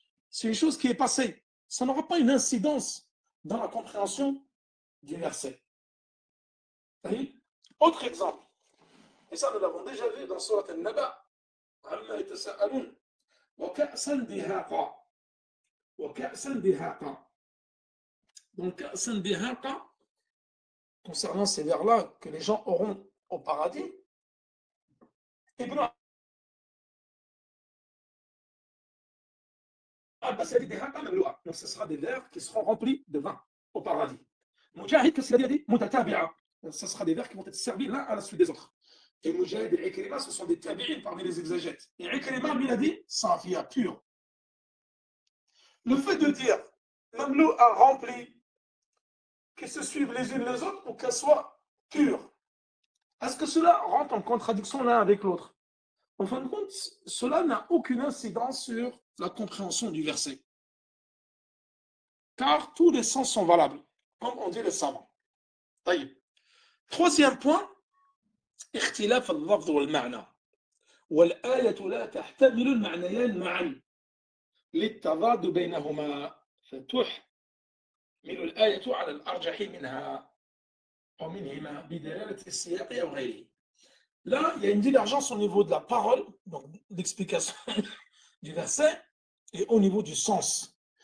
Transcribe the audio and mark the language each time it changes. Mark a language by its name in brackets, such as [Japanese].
[French] C'est une chose qui est passée. Ça n'aura pas une incidence dans la compréhension du verset. Autre exemple, et ça nous l'avons déjà vu dans Surat Al-Naba. [Arabic] عما يتساءلون وكأسا دهاقا وكأسا دهاقا. [French] Donc [Arabic] كأسا دهاقا, [French] concernant ces vers-là que les gens auront au paradis, Ibn Abbas a dit [Arabic] دهاقا مملوءة, [French] donc ce sera des vers qui seront remplis de vin au paradis. Mujahid, qu'est-ce qu'il a dit? Mutatabi'a, ce sera des vers qui vont être servis l'un à la suite des autres. Et Mujahid et Ikrima, ce sont des tabi'in parmi les exégètes. Et Ikrima, lui, a dit Safia, pur. Le fait de dire Mamlou a rempli, qu'elles se suivent les unes les autres ou qu'elles soient pures, est-ce que cela rentre en contradiction l'un avec l'autre? En fin de compte, cela n'a aucune incidence sur la compréhension du verset. Car tous les sens sont valables, comme on dit les savants. Troisième point, [Arabic] اختلاف اللفظ والمعنى والآية لا تحتمل المعنيين معا للتضاد بينهما فتحمل الآية على الأرجح منها أو منهما بدلالة السياق أو غيره. [French] Là, il y a une divergence au niveau de la parole, donc l'explication du verset, et au niveau du sens.